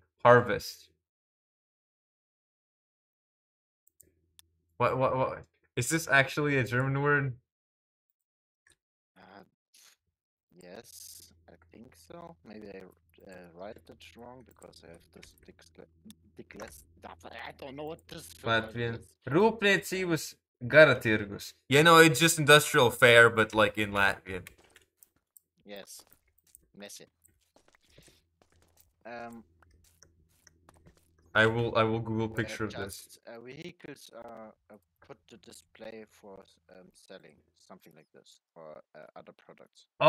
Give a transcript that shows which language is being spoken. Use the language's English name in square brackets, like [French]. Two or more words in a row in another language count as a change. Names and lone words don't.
[English] Harvest. What? Is this actually a German word? yes, I think so. Maybe I write it wrong because I have this I don't know what this word Latvian. is. [Latvian] Rūpniecības gara tirgus. [English] Yeah, no, it's just industrial fair, but like in Latvian. Yes, messy. I will Google picture of this. Vehicles are put to display for selling, something like this, or other products.